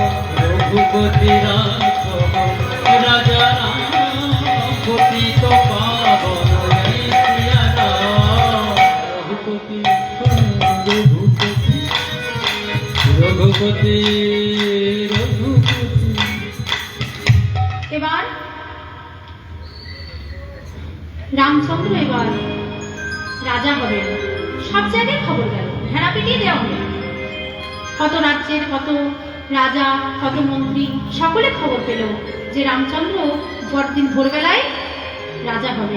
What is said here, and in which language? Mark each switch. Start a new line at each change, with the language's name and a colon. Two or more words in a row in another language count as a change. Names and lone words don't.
Hindi: रघुपति राम राजा राम पतित पावन जय सिया राम। रघुपति रघुपति रघुपति।
Bangla: এবার রামচন্দ্র এবার রাজা হবেন। সব জায়গায় খবর গেল, ভেড়া পিটিয়ে দেওয়া হলো। কত রাজ্যের কত রাজা কত মন্ত্রী সকলে খবর পেল যে রামচন্দ্র পরদিন ভোরবেলায় রাজা হবেন।